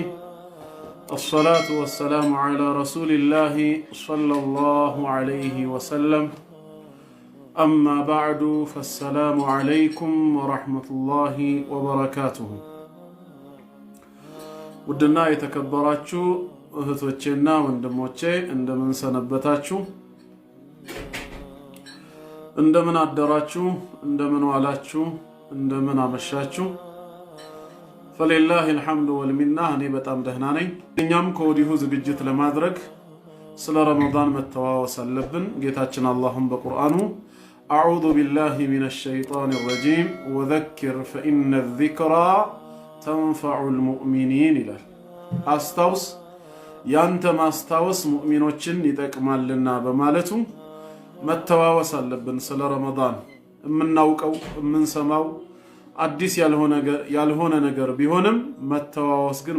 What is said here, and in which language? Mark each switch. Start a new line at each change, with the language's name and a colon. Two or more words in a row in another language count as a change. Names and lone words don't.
Arabic: الصلاة والسلام على رسول الله صلى الله عليه وسلم. أما بعد فالسلام عليكم ورحمة الله وبركاته. ودنا يتكبراتشو
Amharic: እህቶቼና ወንድሞቼ እንደምን ሰነበታችሁ? እንደምን አደራችሁ? እንደምን ዋላችሁ? እንደምን አመሻችሁ?
Arabic: فلله الحمد والمنة
Amharic: እኔ በጣም ደህና ነኝ። እኛም ከወዲሁ ዝግጅት ለማድረግ ስለ ረመዳን መተዋወስ አለብን። ጌታችን አላህም በቁርአኑ
Arabic: أعوذ بالله من الشيطان الرجيم وذكر فإن الذكرى تنفع المؤمنين
Amharic: ይላል። አስታውስ ያንተ ማስታወስ ሙእሚኖችን ይጠቅማልና በማለቱ መተዋወስ አለብን። ስለ ረመዳን የምናውቀው የምንሰማው አዲስ ያልሆነ ነገር ቢሆንም መተዋወስ ግን